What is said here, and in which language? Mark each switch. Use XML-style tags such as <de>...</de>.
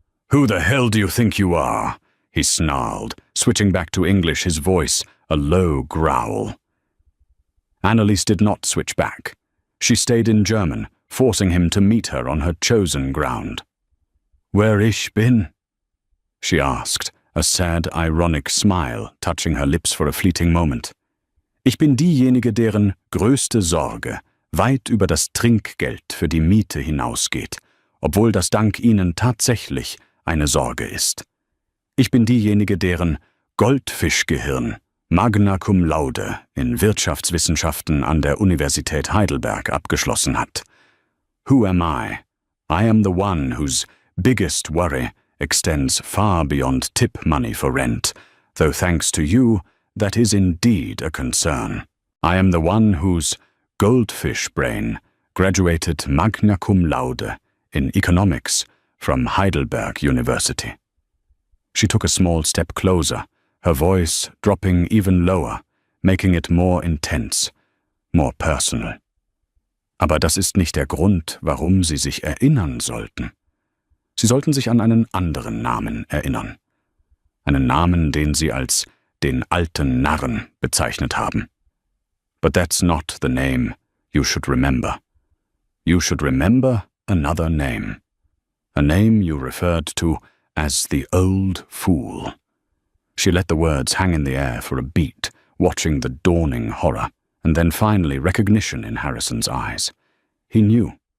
<en>"Who the hell do you think you are?" he snarled, switching back to English, his voice a low growl. Anneliese did not switch back. She stayed in German, forcing him to meet her on her chosen ground.</en> <de>"Wer ich bin?"</de> <en>she asked, a sad, ironic smile touching her lips for a fleeting moment.</en> <de>"Ich bin diejenige, deren größte Sorge weit über das Trinkgeld für die Miete hinausgeht, obwohl das dank Ihnen tatsächlich eine Sorge ist. Ich bin diejenige, deren Goldfischgehirn Magna cum laude in Wirtschaftswissenschaften an der Universität Heidelberg abgeschlossen hat.</de> <en>Who am I? I am the one whose biggest worry extends far beyond tip money for rent, though thanks to you, that is indeed a concern. I am the one whose goldfish brain graduated magna cum laude in economics from Heidelberg University. She took a small step closer, her voice dropping even lower, making it more intense, more personal.</en> <de>Aber das ist nicht der Grund, warum Sie sich erinnern sollten. Sie sollten sich an einen anderen Namen erinnern. Einen Namen, den Sie als den alten Narren bezeichnet haben.</de> <en>But that's not the name you should remember. You should remember another name. A name you referred to as the old fool. She let the words hang in the air for a beat, watching the dawning horror, and then finally recognition in Harrison's eyes. He knew.</en>